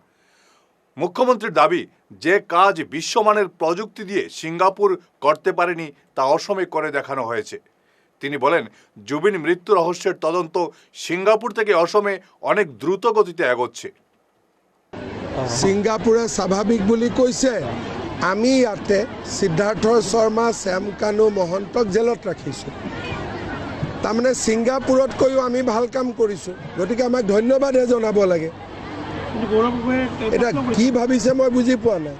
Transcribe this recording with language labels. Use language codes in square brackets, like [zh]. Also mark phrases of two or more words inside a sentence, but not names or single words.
[bn] মুখ্যমন্ত্রীর দাবি, যে কাজ বিশ্বমানের প্রযুক্তি দিয়ে সিঙ্গাপুর করতে পারেনি তা অসমে করে দেখানো হয়েছে। তিনি বলেন, জুবিন মৃত্যু রহস্যের তদন্ত সিঙ্গাপুর থেকে অসমে অনেক দ্রুত গতিতে এগোচ্ছে। [as] সিঙ্গাপুরে স্বাভাৱিক বুলি কৈছে। আমি ইয়াতে সিদ্ধাৰ্থ শৰ্মা, শ্যাম কানু মহন্তক জেলত ৰাখিছোঁ। তাৰমানে ছিংগাপুৰতকৈও আমি ভাল কাম কৰিছোঁ, গতিকে আমাক ধন্যবাদহে জনাব লাগে। এতিয়া কি ভাবিছে মই বুজি পোৱা নাই।